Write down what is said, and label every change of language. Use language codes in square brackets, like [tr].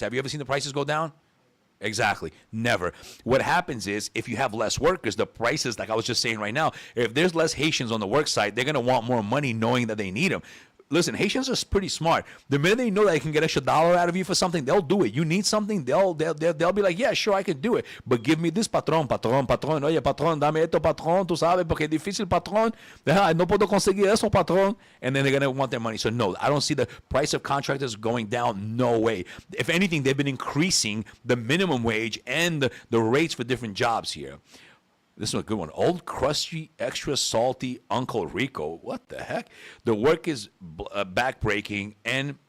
[en] Have you ever seen the prices go down? Exactly. Never. What happens is if you have less workers, the prices, like I was just saying right now, if there's less Haitians on the work site, they're going to want more money knowing that they need them. Listen, Haitians are pretty smart. The minute they know that they can get extra dollar out of you for something, they'll do it. You need something, they'll be like, yeah, sure, I can do it. But give me this, patrón. [es] Oye, patrón, dame esto, patrón, tú sabes, porque es difícil, patrón. No puedo conseguir eso, patrón. [en] And then they're going to want their money. So no, I don't see the price of contractors going down. No way. If anything, they've been increasing the minimum wage and the rates for different jobs here. This is a good one. Old, crusty, extra salty Uncle Rico. What the heck? The work is backbreaking, and